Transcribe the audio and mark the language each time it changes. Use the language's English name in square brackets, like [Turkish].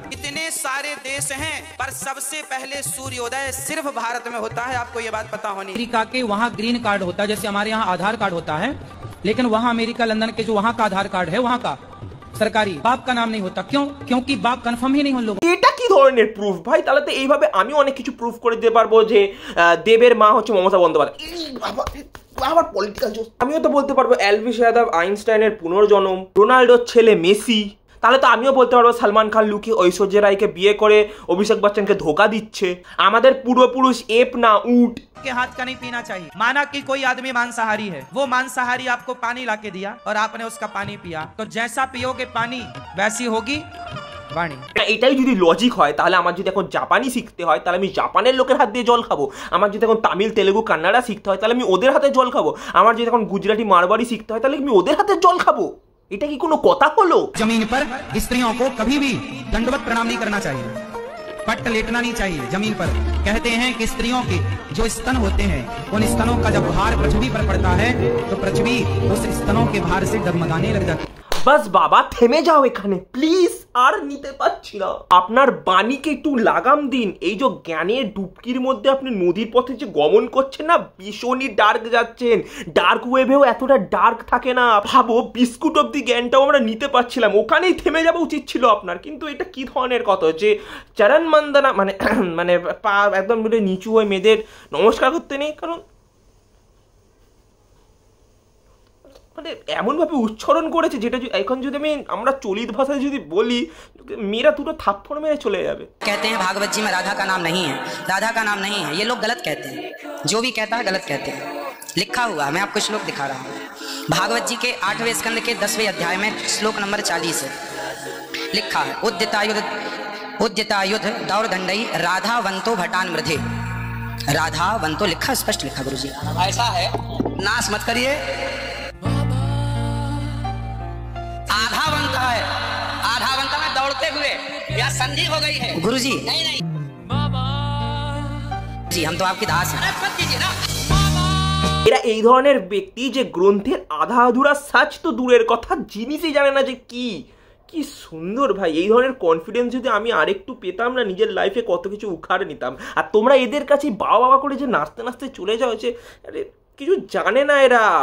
[Hindi] इतने सारे देश हैं पर सबसे पहले सूर्योदय सिर्फ भारत में होता है, आपको ये बात पता होनी। अमेरिका के वहाँ ग्रीन कार्ड होता है, जैसे हमारे यहाँ आधार कार्ड होता है, लेकिन वहाँ अमेरिका लंदन के जो वहाँ का आधार कार्ड है, वहाँ का सरकारी बाप का नाम नहीं होता। क्यों? क्योंकि बाप कन्फर्म ही नहीं उन लोगों। [Bangla] এটা কি ধরনের প্রুফ ভাই? তাহলে তো এইভাবে আমি অনেক কিছু প্রুফ করে দিতে পারবো যে দেবের মা হচ্ছে মমতা বন্দ্যোপাধ্যায়। আবার পলিটিক্যাল জোস। আমিও তো বলতে পারবো এলভিস যাদব আইনস্টাইনের পুনর্জন্ম, রোনাল্ডোর ছেলে মেসি। তাহলে তো আমিও বলতে পারবো সালমান খান লুকিয়ে ঐশ্বর্য রায়কে বিয়ে করে অভিষেক বচ্চনকে ধোকা দিচ্ছে। আমাদের পূর্বপুরুষ এপ না উট [Hindi] के हाथ का नहीं पीना चाहिए। माना कि कोई आदमी मांसाहारी है, वो मांसाहारी आपको पानी लाके दिया और आपने उसका पानी पिया, तो जैसा पियोगे पानी वैसी होगी वाणी। [Bangla] এটাই যদি লজিক হয়, তাহলে আমার যদি এখন জাপানি শিখতে হয় তাহলে আমি জাপানের লোকের হাত দিয়ে জল খাবো। আমার যদি এখন তামিল তেলেগু কান্নাড়া শিখতে হয় তাহলে আমি ওদের হাতে জল খাবো। আমার যদি এখন গুজরাটি মারবাড়ি শিখতে হয় তাহলে আমি ওদের হাতে জল খাবো। এটা কি কোনো কথা হলো? [Hindi] जमीन पर स्त्रियों को कभी भी दंडवत प्रणाम नहीं करना चाहिए, पट लेटना नहीं चाहिए जमीन पर। कहते हैं कि स्त्रियों के जो स्तन होते हैं, उन स्तनों का जब भार पृथ्वी पर पड़ता है तो पृथ्वी उस स्तनों के भार से डगमगाने लग जाती है। [Bangla] বাস বাবা থেমে যাও এখানে প্লিজ, আর নিতে পারছি না। আপনার বাণীকে একটু লাগাম দিন। এই যে জ্ঞানের ডুবকির মধ্যে আপনি নদীর পথে যে গমন করছেন না, ভীষণই ডার্ক যাচ্ছেন। ডার্ক ওয়েভেও এতটা ডার্ক থাকে না। ভাবো বিস্কুট অব্দি জ্ঞানটাও আমরা নিতে পারছিলাম, ওখানেই থেমে যাওয়া উচিত ছিল আপনার। কিন্তু এটা কি ধরনের কথা যে চরণ বন্দনা, মানে মানে পা একদম নিচু হয়ে মেয়েদের নমস্কার করতে নেই? কারণ মানে এমনভাবে উচ্চারণ করেছে যেটা এখন যদি আমরা চলিত ভাষায় যদি বলি, মেয়েরা দুটো থাপ্পড় মেরে চলে যাবে। [Hindi] कहते हैं भागवत जी में राधा का नाम नहीं है, राधा का नाम नहीं है, ये लोग गलत कहते हैं। जो भी कहता है गलत कहते हैं। लिखा हुआ, मैं आपको श्लोक दिखा रहा हूँ। भागवत जी के 8वें स्कंद के 10वें अध्याय में श्लोक नंबर 40 है। लिखा है [Sanskrit] उद्यतायुध दौरदंडई राधावंतो भटान मृधे। [Hindi] राधावंतो लिखा, स्पष्ट लिखा गुरुजी। ऐसा है, नाश मत करिए। आधावंत है, आधावंत में दौड़ते हुए या संधि हो गई है गुरुजी। नहीं जी, हम तो आपकी दास हैं। मत कीजिए ना। [Bangla] এরা এই ধরনের ব্যক্তি যে গ্রন্থের আধা আধুরা সাজ তো দূরের কথা, জিনিসই জানে না যে কি সুন্দর ভাই। এই ধরনের কনফিডেন্স যদি আমি আরেকটু পেতাম না, নিজের লাইফে কত কিছু উখাড়ে নিতাম। আর তোমরা এদের কাছে বাবা বাবা করে যে নাচতে নাচতে চলে যাও, যে আরে কিছু জানে না এরা।